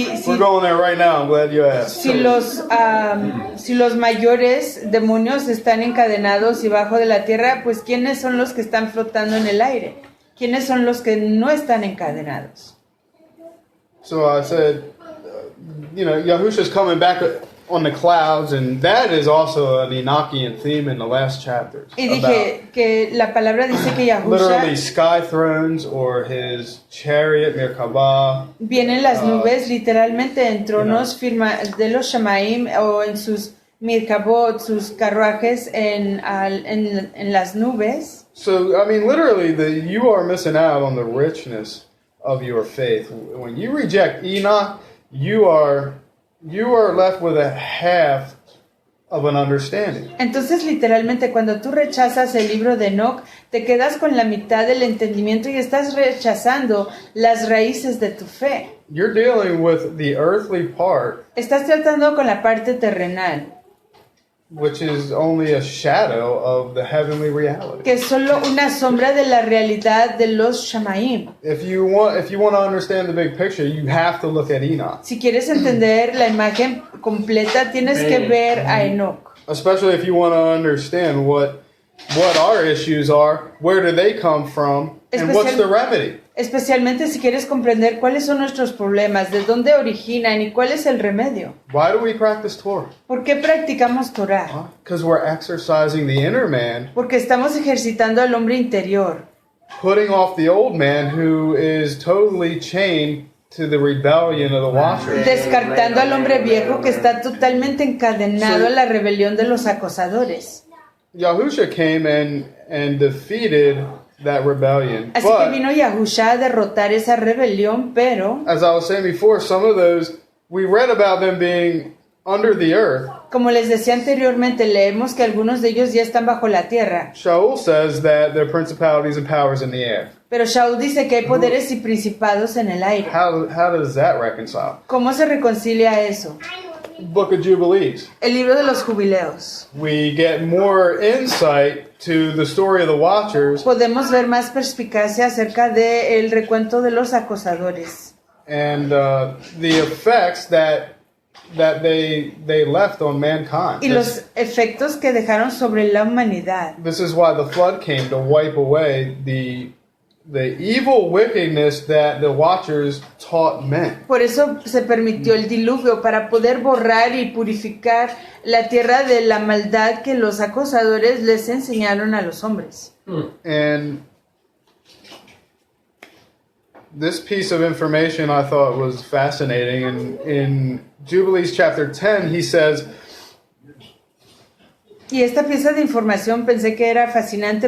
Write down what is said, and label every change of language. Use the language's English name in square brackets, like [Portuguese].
[English] We're going there right now. I'm glad you asked. [Spanish] si los mayores demonios están encadenados y bajo de la tierra, pues ¿quiénes son los que están flotando en el aire? ¿Quiénes son los que no están encadenados? [English] So I said, Yahusha's coming back on the clouds, and that is also an Enochian theme in the last chapters. [Spanish] Y dije que la palabra dice que [English] Literally [Spanish] Yahusha [English] sky thrones or his chariot, Merkabah. [Spanish] viene en las nubes, literalmente en tronos firma de los Shamaim o en sus Mirkabot, sus carruajes en las nubes. [English] So, I mean, literally, you are missing out on the richness of your faith. When you reject Enoch, you are left with a half of an understanding. [Spanish] Entonces, literalmente, cuando tú rechazas el libro de Enoch, te quedas con la mitad del entendimiento y estás rechazando las raíces de tu fe. [English] You're dealing with the earthly part, [Spanish] Estás tratando con la parte terrenal, [English] which is only a shadow of the heavenly reality. [Spanish] que es solo una sombra de la realidad de los Shamaim. [English] If you want to understand the big picture, you have to look at Enoch. [Spanish] Si quieres entender la imagen completa, tienes que ver a Enoch. [English] Especially if you want to understand what our issues are, where do they come from, and what's the remedy. [Spanish] Especialmente si quieres comprender cuáles son nuestros problemas, de dónde originan y cuál es el remedio. [English] Why do we practice Torah? [Spanish] ¿Por qué practicamos Torah? [English] Because we're exercising the inner man, [Spanish] Porque estamos ejercitando al hombre interior, [English] putting off the old man who is totally chained to the rebellion of the watchers. [Spanish] descartando al hombre viejo que está totalmente encadenado a la rebelión de los acosadores. [English] Yahusha came and defeated that rebellion. [Spanish] Así que [English] But, [Spanish] vino Yahusha a derrotar esa rebelión, pero, [English] as I was saying before, some of those, we read about them being under the earth. [Spanish] como les decía anteriormente, leemos que algunos de ellos ya están bajo la tierra. [English] Shaul says that there are principalities and powers in the air. [Spanish] Pero Shaul dice que hay poderes y principados en el aire. [English] How does that reconcile? [Spanish] ¿Cómo se reconcilia eso? [English] Book of Jubilees. [Spanish] El libro de los jubileos. [English] We get more insight to the story of the watchers [Spanish] Podemos ver más perspicacia acerca del recuento de los acosadores [English] and the effects that they left on mankind. [Spanish] y los efectos que dejaron sobre la humanidad. [English] This is why the flood came, to wipe away the evil wickedness that the watchers taught men. [Spanish] Por eso se permitió el diluvio, para poder borrar y purificar la tierra de la maldad que los acosadores les enseñaron a los hombres. [English] And this piece of information I thought was fascinating. And in Jubilees chapter 10, he says, [Spanish] Y esta pieza de información pensé que era fascinante.